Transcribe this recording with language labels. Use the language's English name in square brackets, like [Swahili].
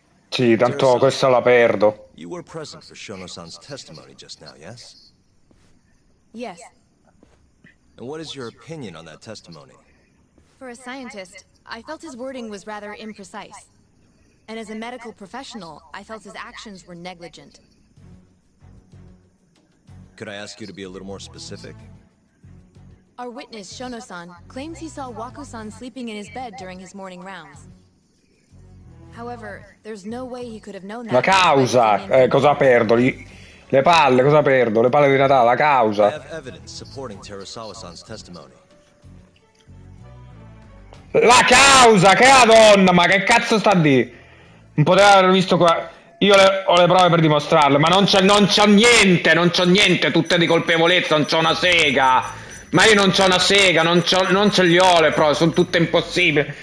[Italian] Sì, tanto questa la perdo. [English] You were present for Shono-san's testimony just now, yes? Yes. And what is your opinion on that testimony? For a scientist, I felt his wording was rather imprecise. And as a medical professional, I felt his actions were negligent. Could I ask you to be a little more specific? Our witness, Shono-san, claims he saw Waku-san sleeping in his bed during his morning rounds. However, there's no way he could have known that. [Italian] La causa, cosa perdo? Le palle, cosa perdo? Le palle di Natale, la [English] I [Italian] causa. [English] have evidence supporting Terasawa-san's testimony. [Italian] La causa, che è la donna, ma che cazzo sta di? Non poteva aver visto qua. Io ho le prove per dimostrarlo, ma non c'ho niente, non c'ho niente, tutte di colpevolezza, non c'ho una sega. Ma io non c'ho una sega, non ce li ho le prove, sono tutte impossibili.